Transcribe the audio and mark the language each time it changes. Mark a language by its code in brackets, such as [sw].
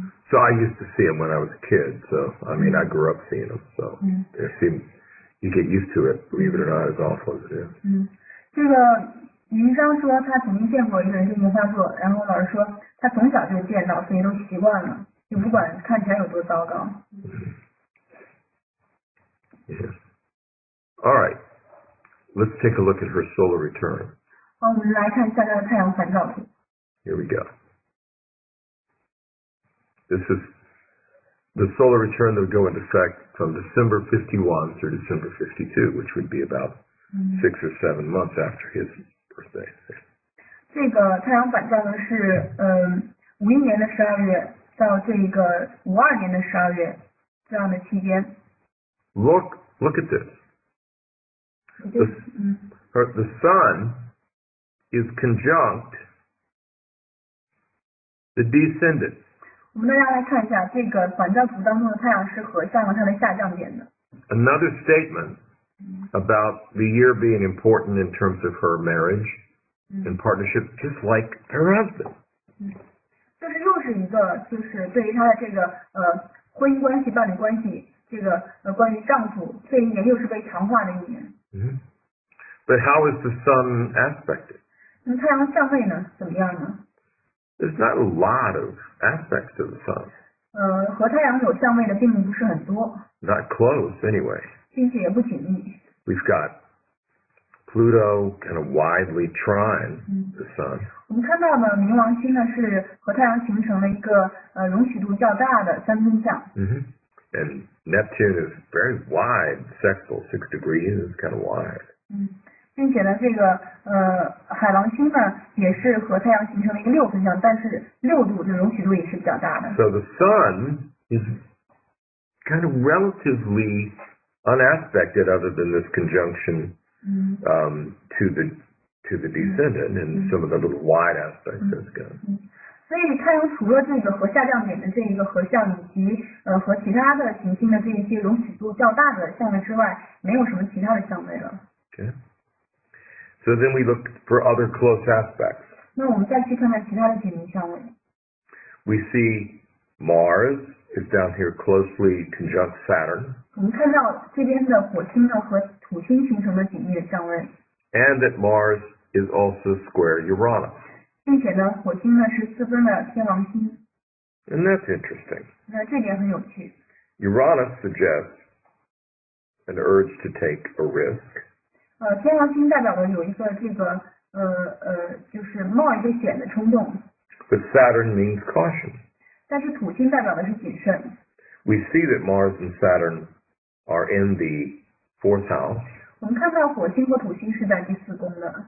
[en] So I used to see them when I was a kid. So I mean, I grew up seeing them. So you get used to it, believe it or not, as awful as it is. [zh] 这个云商说他曾经见过一个人进行发作，然后老师说他从小就见到，所以都习惯了，就不管看起来有多糟糕。 [en] Yes. All right. Let's take a look at her solar return. [zh] 好，我们来看一下她的太阳反照图。 [en] Here we go. This is the solar return that would go into effect from December 51 through December 52, which would be about 6 or 7 months after his birthday. [zh] 这个太阳反照呢是51年的12月到这个52年的12月这样的期间。 [en] Look at this. The sun is conjunct the descendant. [zh] 我们大家来看一下这个反照图当中的太阳是合向了它的下降点的。 [en] Another statement about the year being important in terms of her marriage and partnership, just like her husband. [zh] 就是又是一个就是对于她的这个婚姻关系、伴侣关系，这个关于丈夫这一年又是被强化的一年。 [en] But how is the sun aspected? [zh] 那么太阳相位呢怎么样呢？ [en] There's not a lot of aspects to the sun. [zh] 和太阳有相位的并不是很多。 [en] Not close, anyway. [zh] 并且也不紧密。 [en] We've got Pluto kind of widely trine the sun. [zh] 我们看到呢，冥王星呢是和太阳形成了一个容许度较大的三分相。 [en] And Neptune is very wide, sextile, 6 degrees is kind of wide. [zh] 并且呢，这个海王星呢也是和太阳形成了一个6分相，但是6度的容许度也是比较大的。 [en] So the sun is kind of relatively unaspected other than this conjunction to the descendant and some of the little wide aspects that's got. [zh] 所以太阳除了这个和下降点的这一个合相，以及和其他的行星的这一些容许度较大的相位之外，没有什么其他的相位了。 [en] Okay. So then we look for other close aspects. [zh] 那我们再去看看其他的紧密相位。 [en] We see Mars is down here closely conjunct Saturn. [zh] 我们看到这边的火星呢和土星形成的紧密的相位。 [en] And that Mars is also square Uranus. [zh] 并且呢，火星呢是4分的天王星。 [en] And that's interesting. [zh] 那这点很有趣。 [en] Uranus suggests an urge to take a risk. [zh] 天王星代表的有一个这个就是冒一个险的冲动。 [en] But Saturn means caution. [zh] 但是土星代表的是谨慎。 [en] We see that Mars and Saturn are in the 4th house. [zh] 我们看到火星和土星是在第4宫的。